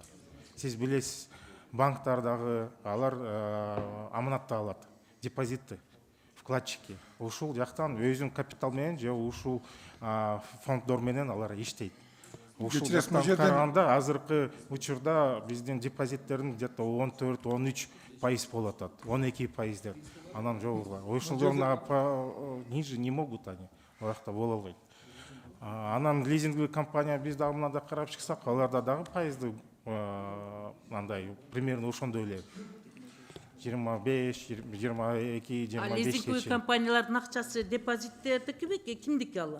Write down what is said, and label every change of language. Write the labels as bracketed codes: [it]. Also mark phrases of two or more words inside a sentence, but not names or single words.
[ky] Сиз билесиз, банктардагы алар аманатты алат, депозитти, вкладчики. Ушул жактан өзүнүн капитал менен же ушул фонддор менен алар иштейт. Ушул жактан караганда азыркы учурда биздин депозиттердин где-то 14-13% болуп атат, 12%. Анан жогору. Ушул жолуна [ru] ниже не могут они, [ky] оякта боло албайт. Анан [ru] лизинговый компания [ky] биз дагы мындай карап чыксак, аларда дагы пайызды андай примерно ошондой эле 25, 22, 25. Лизинговый компаниялардын акчасы депозиттердики кимдики алар?